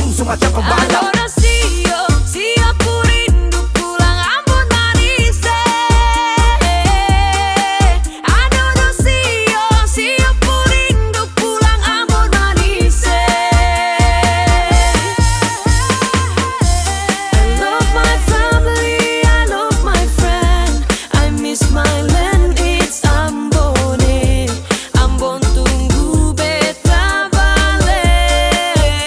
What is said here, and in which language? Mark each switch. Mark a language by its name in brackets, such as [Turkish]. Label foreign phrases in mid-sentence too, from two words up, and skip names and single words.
[Indonesian] macam pembalap. [Ambonese Malay] Adoro Sio, Sio ku rindu pulang Ambon manis. Adoro Sio, Sio ku rindu pulang Ambon manis. [English] I love my family, I love my friend. I miss my land, it's Ambon. [Ambonese Malay] Ambon tunggu beta balik.